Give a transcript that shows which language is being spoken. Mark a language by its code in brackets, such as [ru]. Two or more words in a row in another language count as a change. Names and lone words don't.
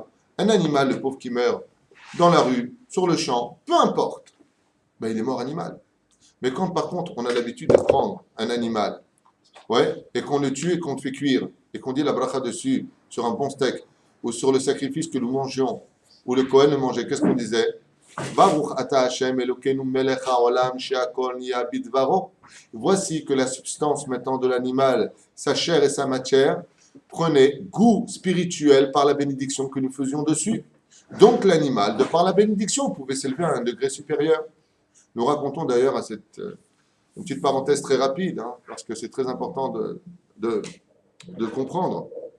[fr] Un animal, le pauvre qui meurt dans la rue, sur le champ, peu importe, ben, il est mort animal. Mais quand par contre, on a l'habitude de prendre un animal, ouais, et qu'on le tue et qu'on le fait cuire, et qu'on dit la bracha dessus, sur un bon steak, ou sur le sacrifice que nous mangions, ou le Kohen le mangeait, qu'est-ce qu'on disait? [he] ברוך אתה השם אלוקינו מלך העולם שהכל נהיה בדברו. [fr] Voici que la substance maintenant de l'animal, sa chair et sa matière, prenaient goût spirituel par la bénédiction que nous faisions dessus. Donc l'animal, de par la bénédiction, pouvait s'élever à un degré supérieur. Nous racontons d'ailleurs à cette une petite parenthèse très rapide, hein, parce que c'est très important de comprendre.